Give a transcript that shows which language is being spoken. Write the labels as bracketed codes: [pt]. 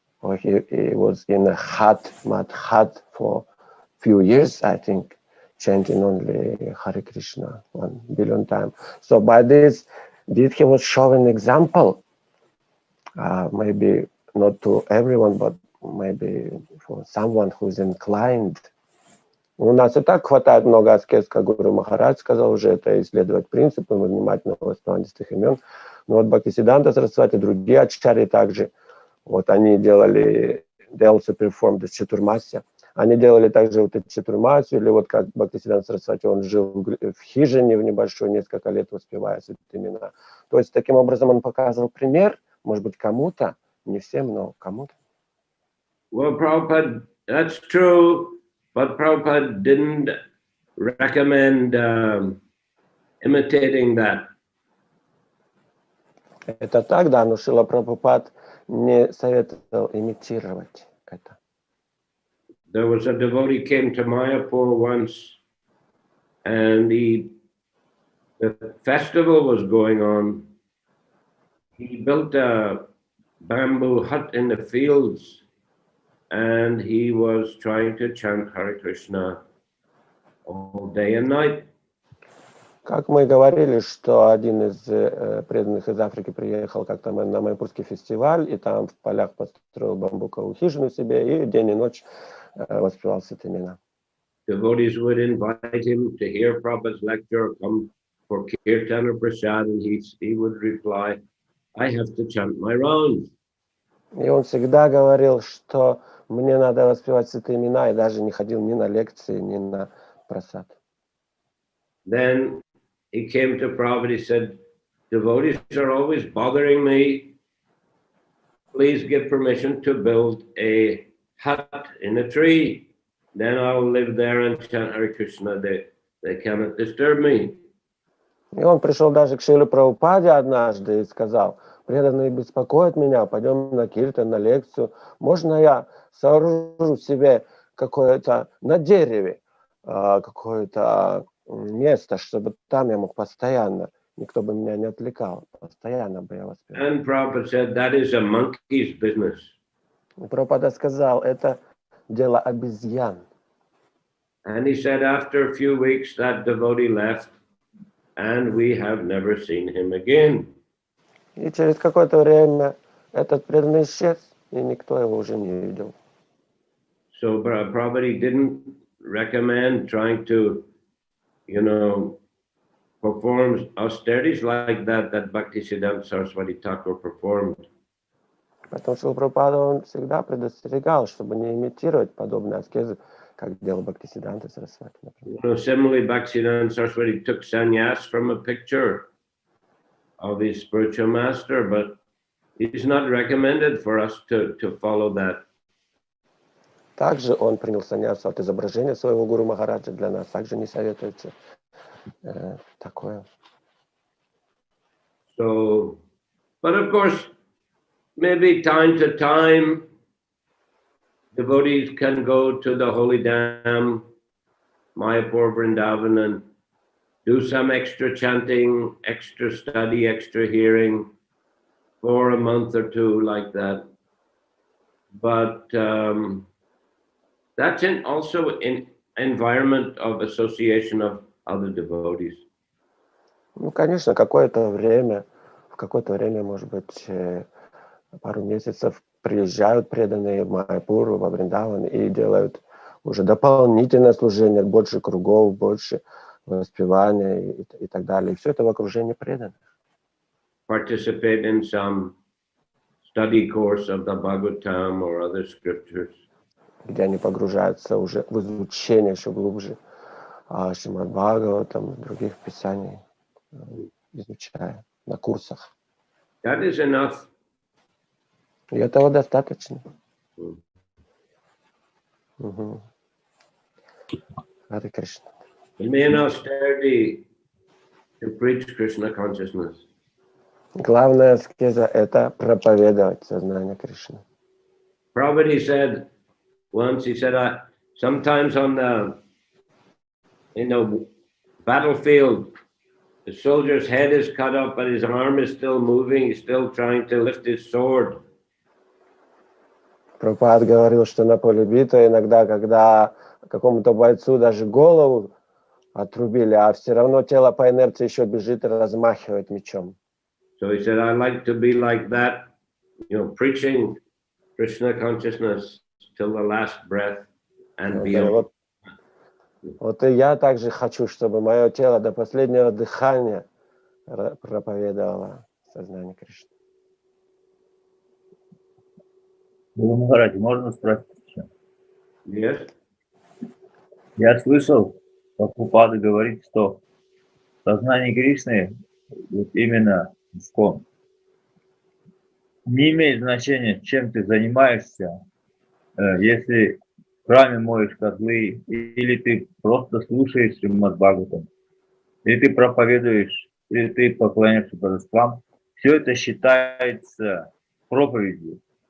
[en] Or he was in a mud hut for a few years, I think, chanting only Hare Krishna 1 billion times. So by this deed, he was showing example, maybe not to everyone, but maybe for someone who's inclined. [ru] У нас и так хватает много аскез, как Гуру Махарадж сказал уже, это исследовать принципы, внимательно воспевание святых имен. Но вот Бхактивиданта Сарасвати, другие ачарьи также, вот они делали, [en] they also performed the [ru] Чатурмасья. Они делали также вот эту Чатурмасью, или вот как Бхактивиданта Сарасвати, он жил в хижине в небольшой, несколько лет воспевая святые имена. То есть таким образом он показывал пример, может быть, кому-то, не всем, но кому-то. [en] Well, Prabhupada, that's true. But Prabhupada didn't recommend imitating that. [ru] Это так, да, но Шрила Прабхупад не советовал имитировать это. [en] There was a devotee came to Mayapur once, and the festival was going on. He built a bamboo hut in the fields, and he was trying to chant Hare Krishna all day and night. [ru] Как мы говорили, что один из преданных из Африки приехал как-то на Майпурский фестиваль, и там в полях построил бамбуковую хижину себе, и день и ночь воспевал святые имена. [en] Devotees would invite him to hear Prabhupada's lecture, come for kirtan or prasad, and he would reply, I have to chant my rounds. [ru] И он всегда говорил, что мне надо воспевать святые имена, и даже не ходил ни на лекции, ни на прасад. [en] Then he came to Prabhupada, he said, devotees are always bothering me. Please give permission to build a hut in a tree. Then I'll live there and chant Hare Krishna. They cannot disturb me. [ru] И он пришел даже к Шриле Прабхупаде однажды и сказал, преданные беспокоят меня, пойдем на киртан, на лекцию. Можно я сооружу себе какое-то на дереве, какое-то место, чтобы там я мог постоянно, никто бы меня не отвлекал, постоянно бы я воспевал. [en] And Prabhupada said, that is a monkey's business. [ru] Прабхупада сказал, это дело обезьян. [en] And he said, after a few weeks, that devotee left, and we have never seen him again. [ru] И через какое-то время этот преданный исчез, и никто его уже не видел. [en] So Prabhupada didn't recommend trying to, perform austerities like that Bhaktisiddhanta Saraswati Thakur performed. [ru] Потому что Прабхупада, он всегда предостерегал, чтобы не имитировать подобные аскезы, как делал Бхактивиданта Сарасвати, например. [en] Similarly, Bhaktisiddhanta Saraswati took sannyas from a picture of his spiritual master, but it is not recommended for us to follow that. [ru] Также он принял саньясу от изображения своего гуру Махараджа. Для нас также не советуется такое. [en] So, but of course, maybe time to time, devotees can go to the holy dam, Mayapur, Vrindavan, and do some extra chanting, extra study, extra hearing for a month or two like that. But that's also in environment of association of other devotees. [ru] Ну, конечно, какое-то время, в какое-то время, может быть, пару месяцев приезжают преданные в Майяпуру, во Вриндаван и делают уже дополнительное служение, больше кругов, больше воспевания и так далее. И все это в окружении преданных. [en] Participate in some study course of the Bhagavatam or other scriptures. [ru] Где они погружаются уже в изучение еще глубже Шримад Бхагаватам, других писаний, изучая на курсах. [en] That is enough. [ru] И этого достаточно. Харе Кришна. [en] Remain austerity to preach Krishna consciousness. [ru] Главная аскеза – это проповедовать сознание Кришны. [en] Prabhupada said once, he said, sometimes on the battlefield, the soldier's head is cut off, but his arm is still moving. He's still trying to lift his sword. [ru] Прабхупада говорил, что на поле битвы иногда, когда какому-то бойцу даже голову отрубили, а все равно тело по инерции еще бежит и размахивает мечом. [en] So he said, I like to be like that, preaching Krishna consciousness till the last breath and beyond. [ru] Вот и я также хочу, чтобы мое тело до последнего дыхания проповедовало сознание Кришны. Махарадж, можно спросить еще? [en] Yes. [ru] Я слышал, Прабхупада говорит, что сознание Кришны, вот именно искон, не имеет значения, чем ты занимаешься, если в храме моешь котлы, или ты просто слушаешь Шримад Бхагаватам, или ты проповедуешь, или ты поклоняешься божествам, все это считается проповедью.